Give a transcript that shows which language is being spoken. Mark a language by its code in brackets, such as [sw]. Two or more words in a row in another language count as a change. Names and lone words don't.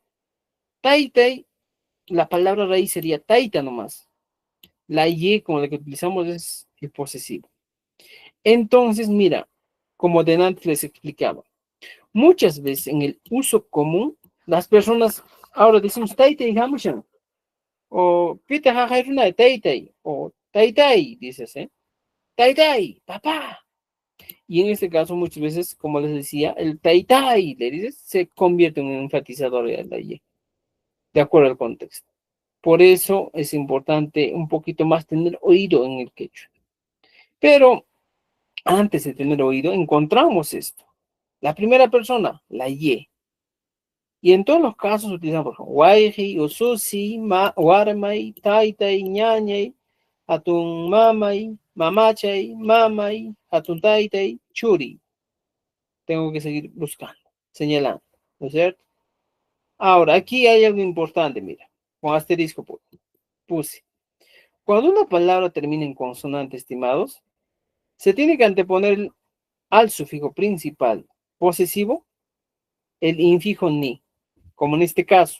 [es] Taitai, la palabra raíz sería taita nomás. La y, como la que utilizamos, es el posesivo. Entonces, mira, como de antes les explicaba, muchas veces en el uso común, las personas ahora decimos [qu] taitai hamushan, [es] o [qu] pita jajairuna [es] de taitai, o taitai, dices, ¿eh? Taitai, papá. Y en este caso, muchas veces, como les decía, el taitai, le dices, se convierte en un enfatizador de la y, de acuerdo al contexto. Por eso es importante un poquito más tener oído en el quechua. Pero antes de tener oído, encontramos esto. La primera persona, la Y. Y en todos los casos utilizamos [qu] Waiji, Ususi, Warmai, Taitai, Ñañay, Atun Mamay, Mamachay, Mamay, Atun Taitai, Churi. [es] Tengo que seguir buscando, señalando, ¿no es cierto? Ahora, aquí hay algo importante, mira, con asterisco puse. Cuando una palabra termina en consonante, estimados, se tiene que anteponer al sufijo principal posesivo el infijo ni, como en este caso.